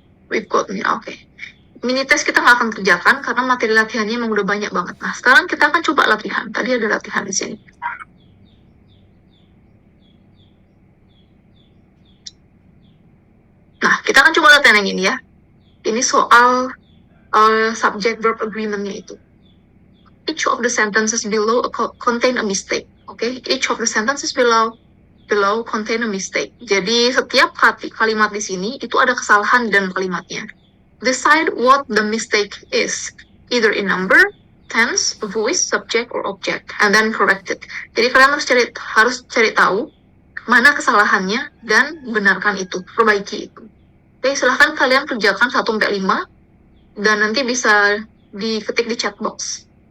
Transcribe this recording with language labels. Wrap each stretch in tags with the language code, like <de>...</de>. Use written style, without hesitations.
<en>We've got me,</en> <id>oke. mini test kita nggak akan kerjakan karena materi latihannya emang udah banyak banget. Nah, sekarang kita akan coba latihan. Tadi ada latihan di sini. Nah, kita akan coba latihan yang ini ya. Ini soal subject verb agreement-nya itu.</id> <en>Each of the sentences below contain a mistake. Okay? Each of the sentences below contain a mistake.</en> <id>Jadi setiap kalimat di sini itu ada kesalahan dan kalimatnya.</id> <en>Decide what the mistake is, either in number, tense, voice, subject, or object, and then correct it.</en> <id>Jadi kalian harus cari tahu mana kesalahannya dan benarkan itu, perbaiki itu. Oke, silahkan kalian kerjakan 1-5 dan nanti bisa diketik di chat box.</id>